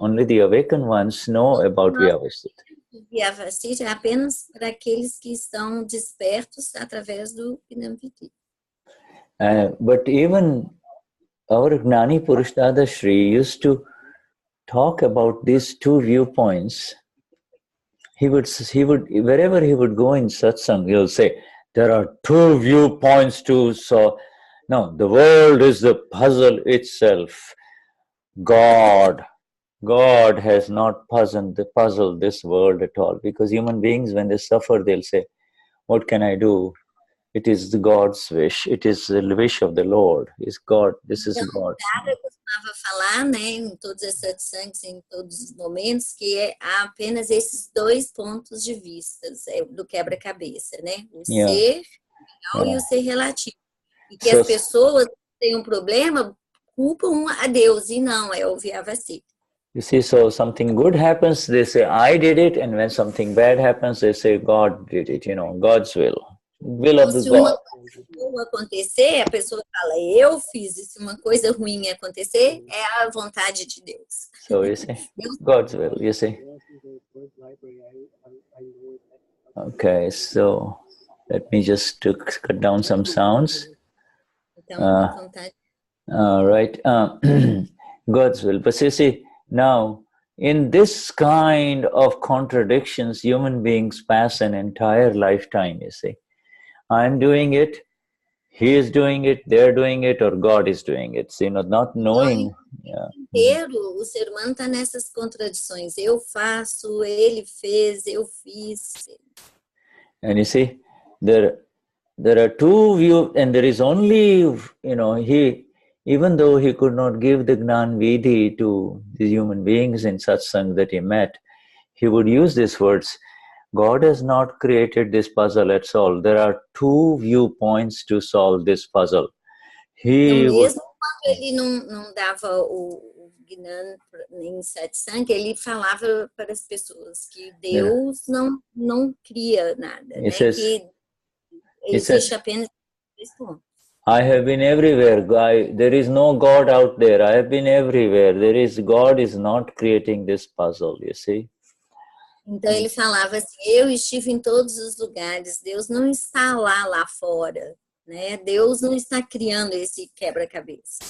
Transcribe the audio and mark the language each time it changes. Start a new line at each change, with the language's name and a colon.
English: Only the awakened ones know about vyavasthit.
Portuguese: Vyavasthit é apenas para aqueles que estão despertos através do Gnani Vidhi.
English: But even our Gnani Purush Dadashri used to talk about these two viewpoints. He would, wherever he would go in satsang, he'll say, there are two viewpoints to solve. No, the world is the puzzle itself. God has not puzzled this world at all. Because human beings, when they suffer, they'll say, what can I do? It is the God's wish. It is the wish of the Lord. It's God. This is God.
Portuguese: Cada costumava falar, né, em todos esses satsangs, em todos os momentos, que há apenas esses dois pontos de vista do quebra-cabeça, né? O ser real e o ser relativo. E que as pessoas têm um problema, culpam a Deus, e não, é o vyavasthit.
English: You see, so something good happens, they say, I did it, and when something bad happens, they say, God did it, God's will. Will of the
Portuguese: Se
English: God.
Portuguese: uma coisa boa acontecer, a pessoa fala, eu fiz. E se uma coisa ruim acontecer, é a vontade de Deus.
English: So you see, God's will, you see. Okay, so let me just cut down some sounds.
Portuguese: Então,
English: right, God's will. But you see, now, in this kind of contradictions, human beings pass an entire lifetime, you see. I'm doing it, he is doing it, they're doing it, or God is doing it. So, not knowing.
Portuguese: O ser humano está nessas contradições. Eu faço, ele fez, eu fiz.
English: And you see, there are two views, and there is only, he, even though he could not give the Gnani Vidhi to the human beings in satsang that he met, he would use these words. God has not created this puzzle at all. There are two viewpoints to solve this puzzle.
Portuguese: Mesmo quando ele não dava o Gnani em satsang, ele falava para as pessoas que Deus não cria nada, né? Que existe apenas dois pontos.
English: I have been everywhere. There is no God out there. I have been everywhere. God is not creating this puzzle, you see.
Portuguese: Então ele falava assim, eu estive em todos os lugares, Deus não está lá fora, né? Deus não está criando esse quebra-cabeça.